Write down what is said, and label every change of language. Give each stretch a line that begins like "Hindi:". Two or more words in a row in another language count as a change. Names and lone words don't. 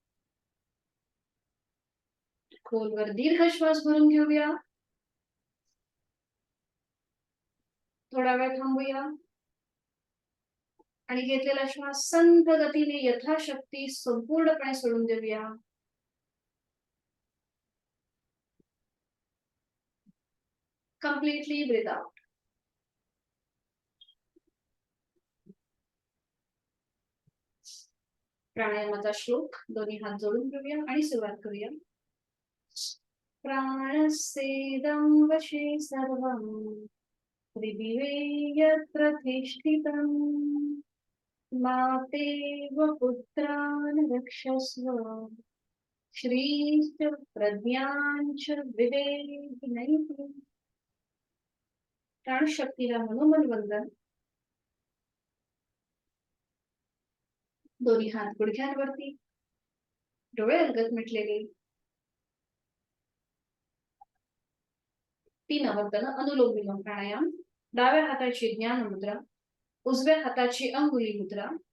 Marathi: खोलवर दीर्घ श्वास भरून घेऊया, थोडा वेळ थांबूया आणि घेतलेला श्वास संत गतीने यथाशक्ती संपूर्णपणे सोडून देऊया.
English: Completely breathe out.
Marathi: प्राणायामाचा श्लोक दोन्ही हात जोडून घेऊया आणि सुरुवात करूया.
Sanskrit: प्राणस्येदं वशे सर्वं त्रिदिवे यत्र तिष्ठितम् मातेव पुत्रान् रक्षस्व श्रीश्च प्रज्ञाञ्च विवेकिनैः
Marathi: प्राणशक्तीला मनोमन वंदन. दोन्ही हात गुडघ्यांवरती, डोळे अलगद मिटलेले. 3 आवर्तन अनुलोम विलोम प्राणायाम. डाव्या हाताची ज्ञान मुद्रा, उजव्या हाताची अंगुली मुद्रा.